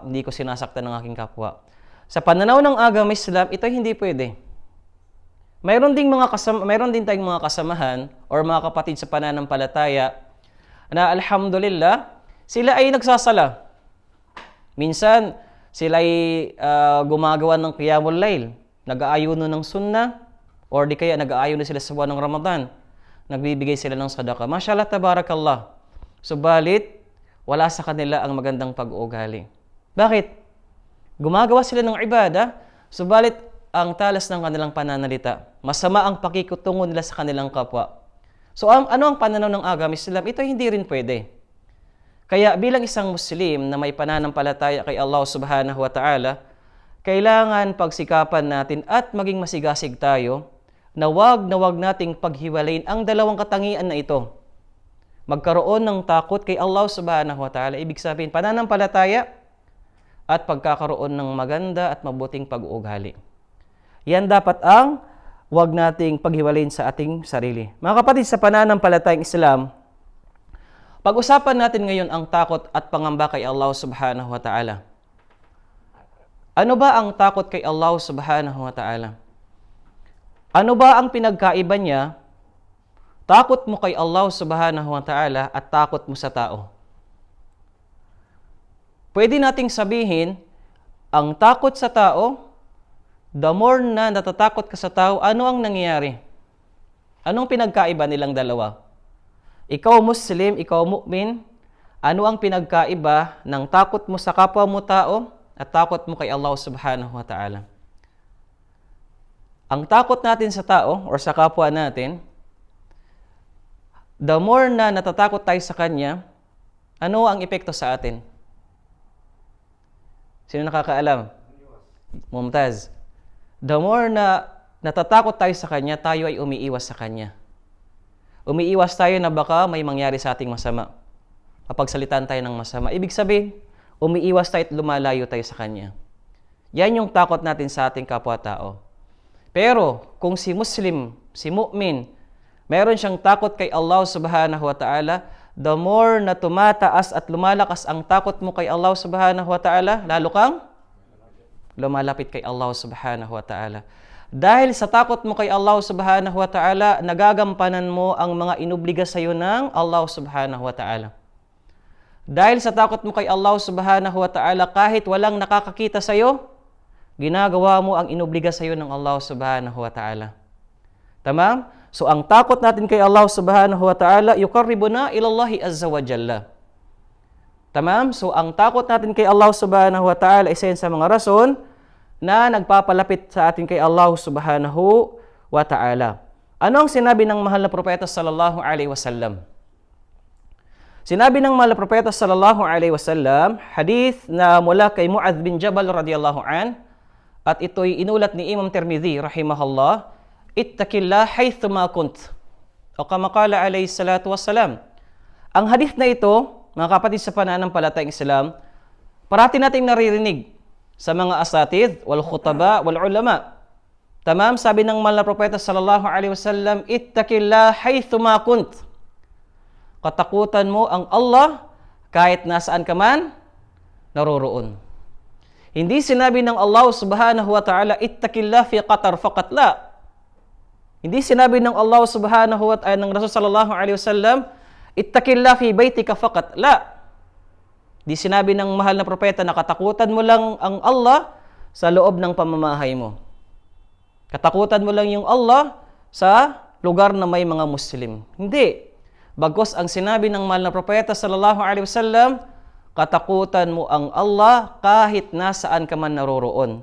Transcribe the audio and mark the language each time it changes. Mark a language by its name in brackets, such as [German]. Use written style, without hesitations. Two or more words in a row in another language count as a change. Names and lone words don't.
[Filipino] Hindi ko sinasaktan ng aking kapwa. Sa pananaw ng agam Islam, ito hindi pwede. Mayroon din tayong mga kasamahan or mga kapatid sa pananampalataya na alhamdulillah, sila ay nagsasala. Minsan, sila ay gumagawa ng [Arabic] قيام الليل, [Filipino] nag-aayuno ng sunnah, or di kaya nag-aayuno sila sa buwan ng Ramadan. Nagbibigay sila ng sadaqah. [Arabic] ما شاء الله تبارك الله. [Filipino] Subalit, wala sa kanila ang magandang pag-uugali. Bakit? Gumagawa sila ng ibada, subalit ang talas ng kanilang pananalita. Masama ang pakikutungo nila sa kanilang kapwa. So, ano ang pananaw ng agam Islam? Ito hindi rin pwede. Kaya bilang isang Muslim na may pananampalataya kay Allah [Arabic] سبحانه وتعالى, [Filipino] kailangan pagsikapan natin at maging masigasig tayo na wag nating paghiwalayin ang dalawang katangian na ito. Magkaroon ng takot kay Allah [Arabic] سبحانه وتعالى. [Filipino] Ibig sabihin, pananampalataya at pagkakaroon ng maganda at mabuting pag-uugali. Yan dapat ang wag nating paghiwalayin sa ating sarili. Mga kapatid, sa pananampalatayang Islam, pag-usapan natin ngayon ang takot at pangamba kay Allah [Arabic] سبحانه وتعالى. [Filipino] Ano ba ang takot kay Allah [Arabic] سبحانه وتعالى? [Filipino] Ano ba ang pinagkaiba niya? Takot mo kay Allah [Arabic] سبحانه وتعالى [Filipino] at takot mo sa tao. Pwede nating sabihin, ang takot sa tao, [English] the more [Filipino] na natatakot ka sa tao, ano ang nangyayari? Anong pinagkaiba nilang dalawa? Ikaw Muslim, ikaw mu'min, ano ang pinagkaiba ng takot mo sa kapwa mo tao at takot mo kay Allah [Arabic] سبحانه وتعالى? [Filipino] Ang takot natin sa tao or sa kapwa natin, [English] the more [Filipino] na natatakot tayo sa kanya, ano ang epekto sa atin? Sino nakakaalam? Mumtaz. [English] The more [Filipino] na natatakot tayo sa kanya, tayo ay umiiwas sa kanya. Umiiwas tayo na baka may mangyari sa ating masama. Mapagsalitan tayo ng masama. Ibig sabihin, umiiwas tayo at lumalayo tayo sa kanya. Yan yung takot natin sa ating kapwa-tao. Pero kung si Muslim, si mu'min, meron siyang takot kay Allah [Arabic] سبحانه وتعالى, [English] the more [Filipino] na tumataas at lumalakas ang takot mo kay Allah [Arabic] سبحانه وتعالى, [Filipino] lalo kang lumalapit kay Allah [Arabic] سبحانه وتعالى. [Filipino] Dahil sa takot mo kay Allah [Arabic] سبحانه وتعالى, [Filipino] nagagampanan mo ang mga inobliga sa iyo ng Allah [Arabic] سبحانه وتعالى. [Filipino] Dahil sa takot mo kay Allah [Arabic] سبحانه وتعالى, [Filipino] kahit walang nakakakita sa iyo, ginagawa mo ang inobliga sa iyo ng Allah [Arabic] سبحانه وتعالى. [Filipino] Tamam? So, ang takot natin kay Allah [Arabic] سبحانه وتعالى, يقربنا إلى الله عز وجل. [Filipino] Tamam? So, ang takot natin kay Allah [Arabic] سبحانه وتعالى, [Filipino] isa yan sa mga rason na nagpapalapit sa atin kay Allah [Arabic] سبحانه وتعالى. [Filipino] Ano ang sinabi ng mahal na propeta [Arabic] صلى الله عليه وسلم? [Filipino] Sinabi ng mahal na propeta [Arabic] صلى الله عليه وسلم, [Filipino] hadith na mula kay Mu'adh bin Jabal [Arabic] رضي الله عنه, [Filipino] at ito'y inulat ni Imam Tirmidhi [Arabic] رحمه الله اتق الله حيثما كنت. أو كما قال عليه الصلاة والسلام. [Filipino] Ang hadith na ito, mga kapatid sa pananampalatayang Islam, parati nating naririnig sa mga [Arabic] الأساتذة والخطباء والعلماء. [Filipino] Tamam, sabi ng mahal na propeta [Arabic] صلى الله عليه وسلم اتق الله حيثما كنت. [Filipino] Katakutan mo ang Allah kahit nasaan ka man naroroon. Hindi sinabi ng Allah [Arabic] سبحانه وتعالى اتق الله في قطر فقط لا. [Filipino] Hindi sinabi ng Allah [Arabic] سبحانه وتعالى, [Filipino] ng Rasul [Arabic] صلى الله عليه وسلم اتق الله في بيتك فقط لا. [Filipino] Di sinabi ng mahal na propeta na katakutan mo lang ang Allah sa loob ng pamamahay mo. Katakutan mo lang yung Allah sa lugar na may mga Muslim. Hindi. Bagkus ang sinabi ng mahal na propeta [Arabic] صلى الله عليه وسلم, [Filipino] katakutan mo ang Allah kahit nasaan ka man naroroon.